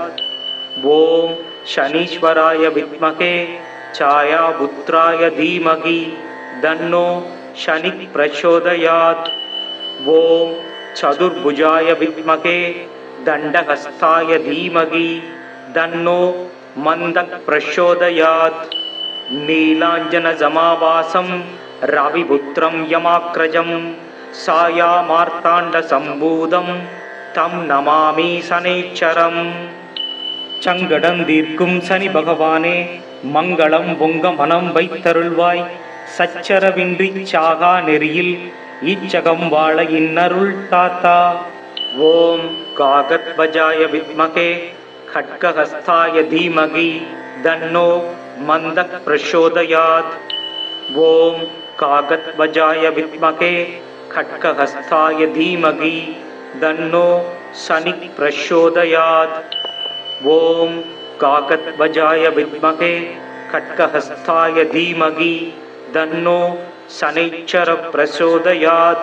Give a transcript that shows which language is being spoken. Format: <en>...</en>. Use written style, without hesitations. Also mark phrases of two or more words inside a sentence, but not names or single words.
<sa>ओम शनीश्वराय विद्महे छायापुत्राय धीमहि तन्नो शनिः प्रचोदयात्. ओम चतुर्भुजाय विद्महे दण्डहस्ताय धीमहि तन्नो मन्दः प्रचोदयात्. नीलाञ्जन समाभासम् रविपुत्रम् यमाग्रजम् छाया मार्ताण्ड सम्भूतम् तम् नमामि शनैश्चरम्.</sa> <ta>சங்கடந்தீர்க்கும் சனி பகவானே மங்களம் பொங்க மனம் வைத்தருள்வாய். சச்சரவின்றி சாகா நெறியில் இச்சகம் வாழ இன்னருள் தாத்தா.</ta> <sa>ॐ काकध्वजाय विद्महे खड्गहस्ताय धीमहि तन्नो मन्दः प्रचोदयात्. ओम कागद्वजाय विद्महे खड्गहस्ताय धीमहि तन्नो शनिः प्रचोदयात्. ओम कागद्वजाय विद्महे खड्गहस्ताय धीमहि तन्नो शनैश्चरः प्रचोदयात्.</sa>